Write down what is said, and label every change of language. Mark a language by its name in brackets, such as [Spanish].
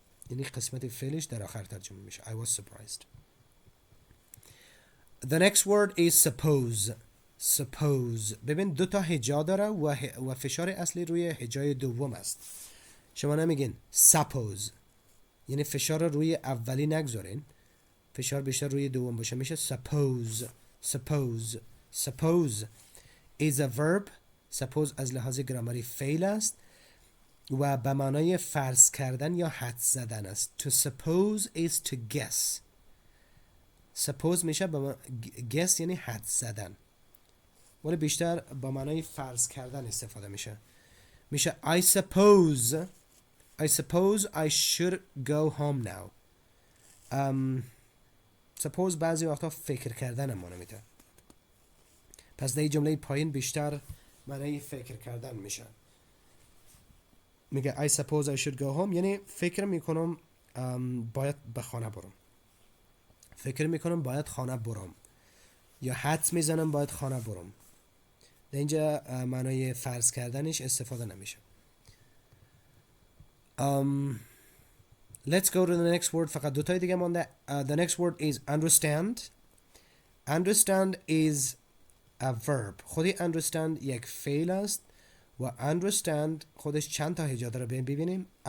[Persian] یعنی قسمت فعلش در آخر ترجمه میشه. [English] I was surprised. The next word is suppose. Suppose. [Persian] ببین دو تا هجا داره و فشار اصلی روی هجای دوم است. شما نمیگین suppose، یعنی فشار رو روی اولی نگذارین، فشار بیشتر روی دوم باشه، میشه suppose. [English] Suppose. Suppose is a verb. [Persian] Suppose از لحاظ گرامری فعل است و به معنای فرض کردن یا حدس زدن است. [English] To suppose is to guess. [Persian] Suppose میشه guess یعنی حدس زدن، ولی بیشتر با معنای فرض کردن استفاده میشه. [English] میشه I suppose I should go home now. [Persian] suppose بعضی وقتا فکر کردن ما نمیده، پس در این جمله پایین بیشتر معنای فکر کردن میشه. میگه I suppose I should go home یعنی فکر میکنم باید به خانه برم، فکر میکنم باید خانه برم، یا حدس میزنم باید خانه برم. در اینجا معنای فرض کردنش استفاده نمیشه. [English] Let's go to the next word. فقط دوتای دیگه مونده. The next word is understand. Understand is a verb. [Persian] خودی understand یک فعل است و understand خودش چند تا هجا داره ببینیم.